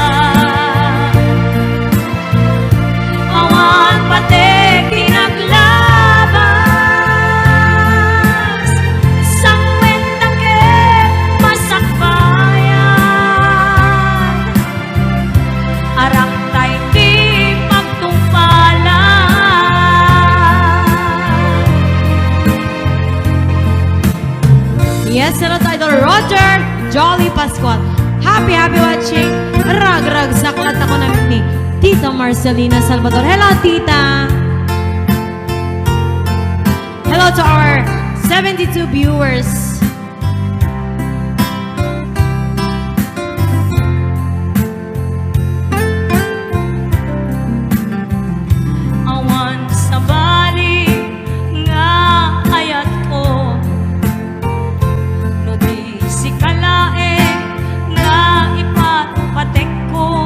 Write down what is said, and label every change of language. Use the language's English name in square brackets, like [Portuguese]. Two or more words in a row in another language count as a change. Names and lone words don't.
[Iloko] awan pati pinaglabas, sangwen take masakbayan, arak tay ti pagtungpalan. [English] Yes, hello to Idol Roger Jolly Pascual. Happy watching. [Iloko] Rag saklat ako namin ni Tita Marcelina Salvador. [English] Hello, Tita. Hello to our 72 viewers. [Iloko] Awan sa bali nga ayat ko, no di si kalaeng nga ipatpatek ko.